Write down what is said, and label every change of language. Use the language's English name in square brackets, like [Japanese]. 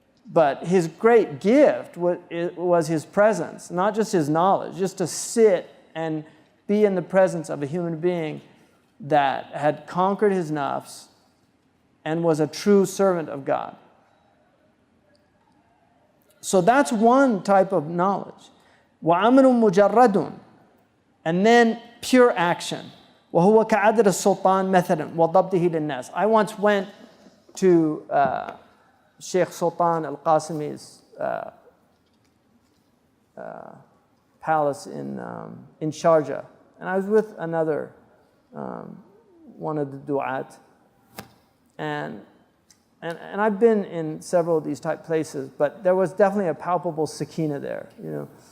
[English] But his great gift was his presence, not just his knowledge, just to sit and be in the presence of a human being that had conquered his nafs and was a true servant of God. So that's one type of knowledge. [Arabic] وَعَمْلٌ مُجَرَّدٌ. [English] And then pure action. [Arabic] وهو كعدد السلطان مثلا وضبطه للناس. [English] I once went to Shaykh Sultan al-Qasimi's palace in Sharjah, and I was with another one of the du'at, and I've been in several of these type places, but there was definitely a palpable sakina there, you know.